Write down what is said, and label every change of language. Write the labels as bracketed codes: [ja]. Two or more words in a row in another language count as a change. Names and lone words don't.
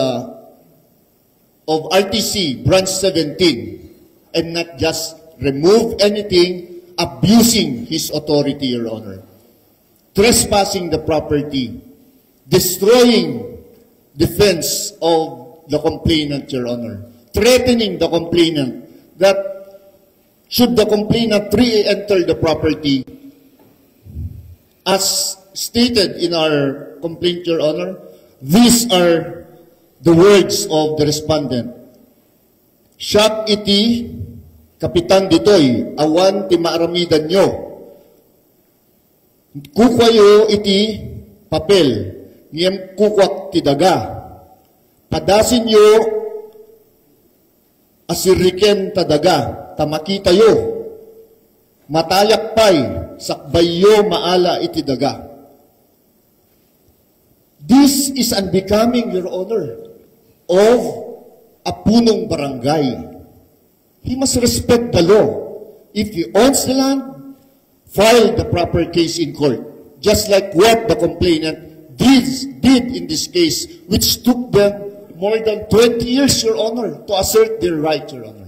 [en] RTC Branch 17, and not just remove anything, abusing his authority, Your Honor, trespassing the property, destroying defense of the complainant, Your Honor, threatening the complainant that should the complainant re-enter the property, as stated in our complaint, Your Honor, these are the words of the respondent. [ilo] Siya iti, Kapitan ditoy, awan ti maaramidan nyo. Kukwayo iti papel, ngem kukwak ti daga. Padasin nyo asiriken tadaga, tamakita yo. Matayak pay, sakbayo maala iti daga. [en] This is unbecoming, Your Honor, of a [tl] punong barangay. [en] He must respect the law. If he owns the land, file the proper case in court. Just like what the complainant did in this case, which took them more than 20 years, Your Honor, to assert their right, Your Honor.